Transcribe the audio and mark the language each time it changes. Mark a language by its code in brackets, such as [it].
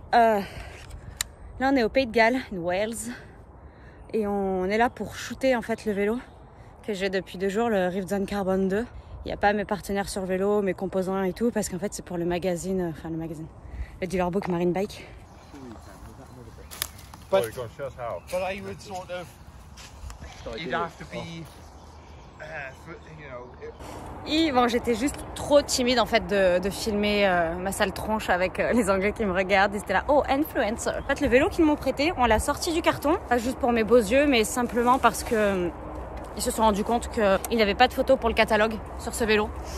[fr] Là, on est au Pays de Galles, [en] in Wales. [fr] Et on est là pour shooter en fait le vélo que j'ai depuis 2 jours, le Rivzone Carbone 2. Il n'y a pas mes partenaires sur vélo, mes composants et tout, parce qu'en fait, c'est pour le magazine, le dealer book Marine Bike. [en] But I would sort of, you'd have to be, you know. [fr] Bon, j'étais juste trop timide en fait de filmer ma sale tronche avec les Anglais qui me regardent. Ils étaient là, oh, influencer. En fait, le vélo qu'ils m'ont prêté, on l'a sorti du carton, pas juste pour mes beaux yeux, mais simplement parce que ils se sont rendus compte qu'il n'y avait pas de photos pour le catalogue sur ce vélo.